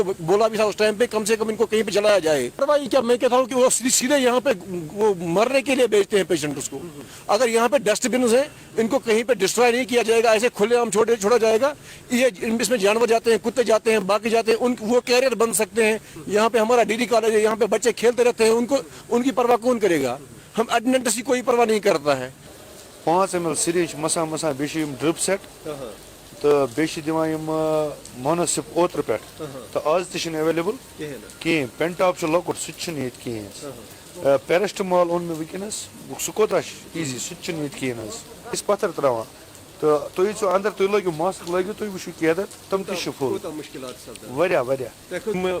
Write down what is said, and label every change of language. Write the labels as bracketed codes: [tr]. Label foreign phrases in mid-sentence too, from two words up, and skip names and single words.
[ur] بولا بھی تھا اس ٹائم پہ کم سے کم ان کو کہیں پہ جلایا جائے کیا میں کہتا ہوں کہ وہ سیدھے یہاں پہ وہ مرنے کے لیے بیچتے ہیں پیشنٹس کو اگر یہاں پہ [en] dust bins [ur] ہیں ان کو کہیں پہ ڈسٹرائے نہیں کیا جائے گا ایسے کھلے عام چھوڑا جائے گا یہ اس میں جانور جاتے ہیں کتے جاتے ہیں باقی جاتے ہیں وہ کیریئر بن سکتے ہیں یہاں پہ ہمارا ڈی کالج ہے یہاں پہ بچے کھیلتے رہتے ہیں ان کی پرواہ کون کرے گا ہم اٹینڈنٹس کی کوئی پرواہ نہیں کرتا ہے [en] 5 ml syringe [ks] مسا بیٚیہِ [en] drip set [ks] تو بیٚیہِ مونوسپ اوترٕ پٮ۪ٹھ تو آز تہِ چھُنہٕ ایویلیبل کِہیٖنۍ پینٹاپ چھُ لۄکُٹ سُہ تہِ چھُنہٕ ییٚتہِ کِہیٖنۍ پیرسٹمال اوٚن مےٚ وٕنکیٚنس سُہ کوتاہ چھُ ایزی سُہ تہِ چھُنہٕ ییٚتہِ کِہیٖنۍ حظ أسۍ پتھر تراوان تو تُہۍ ییٖژو اندر تُہۍ لٲگِو ماسک لٲگِو تُہۍ وٕچھِو کیٚنٛہہ تِم تہِ چھِ فُل واریاہ